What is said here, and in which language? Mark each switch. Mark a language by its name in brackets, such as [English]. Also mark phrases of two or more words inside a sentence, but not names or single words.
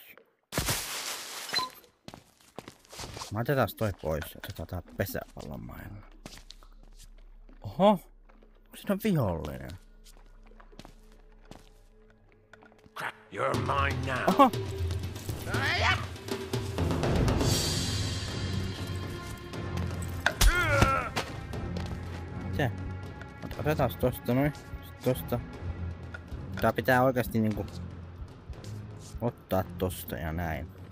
[Finnish] Mä otetaan toi pois. Otetaan tää pesäpallomailla. Oho! Siinä on vihollinen. [English] You're mine now. [Finnish] Oho! Se. Otetaan tosta noin. Tosta. Tää pitää oikeasti niinku... Ottaa tosta ja näin.